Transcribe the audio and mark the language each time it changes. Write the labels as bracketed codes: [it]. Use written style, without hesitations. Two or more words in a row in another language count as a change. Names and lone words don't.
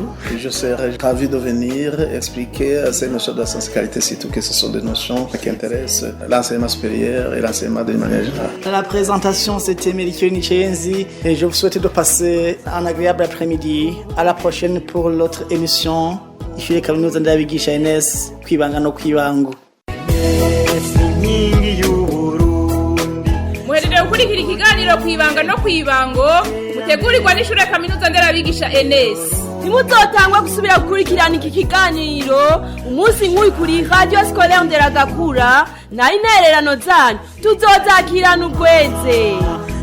[fr] Je serai ravi de venir expliquer à ces notions de l'assurance et qualité, surtout que ce sont des notions qui intéressent l'enseignement supérieur et l'enseignement d'une manière générale. La présentation, c'était Melchior Nicheyenzi et je vous souhaite de passer un agréable après-midi. À la prochaine pour l'autre émission. [rn] Ishuri kaminuza ndabigisha NS kwibanga no kwibango. Muhejeje gukurikira ikiganiro kwibanga no kwibango mutegurirwa n'ishure kaminuza nderabigisha NS. Nimuzotangwa gusubira gukurikirana iki kiganiro umunsi nk'uyu kuri Radio Scolaire Nderagakura na intererano zanyu tuzozakirana urweze.